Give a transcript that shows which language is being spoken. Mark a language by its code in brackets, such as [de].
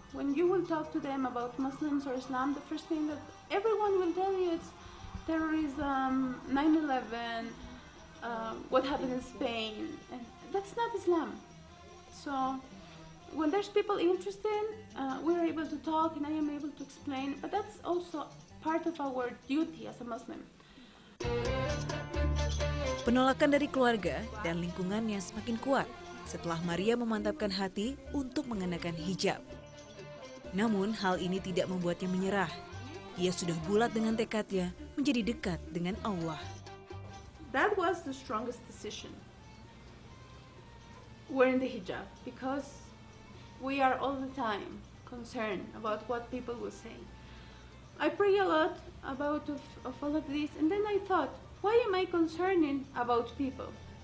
[en] When you will talk to them about Muslims or Islam, the first thing that everyone will tell you is terrorism, 9/11, what happened in Spain, and that's not Islam. So when there's people interested, we're able to talk and I am able to explain, but that's also part of our duty as a Muslim. [id] Penolakan dari keluarga dan lingkungannya semakin kuat setelah Maria memantapkan hati untuk mengenakan hijab. Namun hal ini tidak membuatnya menyerah. ia sudah bulat dengan tekadnya menjadi dekat dengan Allah. [en] That was the strongest decision. Wearing the hijab, because we are all the time concerned about what people will say. I pray a lot about of all of this, and then I thought, why am I concerning about people?